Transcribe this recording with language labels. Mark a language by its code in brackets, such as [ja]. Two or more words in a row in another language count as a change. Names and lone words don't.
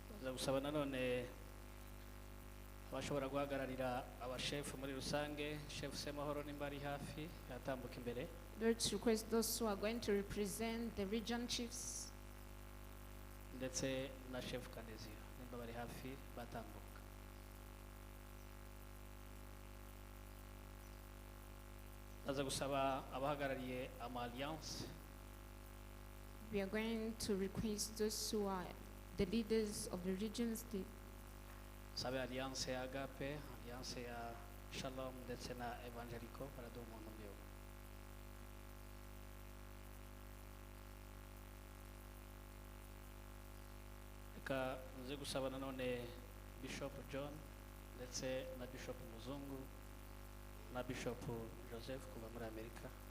[rw] ndaza gusaba nanone abashobora guhagararira abashefu muri rusange. Chef Semahoro nimba ari hafi yatambuka imbere. [en] Let's request those who are going to represent the region chiefs. [rw] Ndetse na Chef Kanezio nimba bari hafi batambuka. Ndaza gusaba abahagarariye ama alliance. [en] We are going to request those who are the leaders of the regions, [rw] Sabe alliance ya Agape, alliance ya Shalom ndetse na Evangelico baraduha umuntu umwe. Reka nze gusaba nanone Bishop John ndetse na Bishop Muzungu na Bishop Joseph kuva muri Amerika.